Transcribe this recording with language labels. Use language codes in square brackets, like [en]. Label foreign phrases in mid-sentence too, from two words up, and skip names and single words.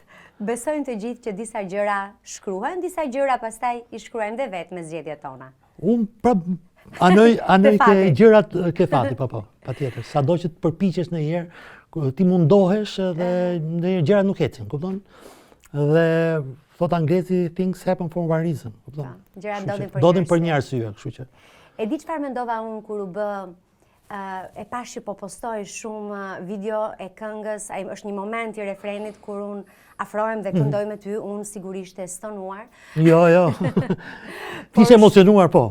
[sq] Besojnë të gjithë që disa gjëra shkruhen, disa gjëra pastaj i shkruajmë dhe vetë me zgjedhjet tona. Unë anoj ke gjërat ke fati, patjetër. Sado që të përpiqesh ndonjëherë, ti mundohesh dhe ndonjëherë gjërat nuk ecin, kupton? Dhe thot anglezi [en] things happen for one reason, [sq] kupton? Gjërat ndodhin për një arsye, kështu që. E di çfarë mendova unë kur u bë e pash që po postoj shumë video e këngës, është një moment i refrenit kur unë afrohem dhe këndoj me ty, unë sigurisht e stonuar. Jo. Ti ishe emocionuar, po.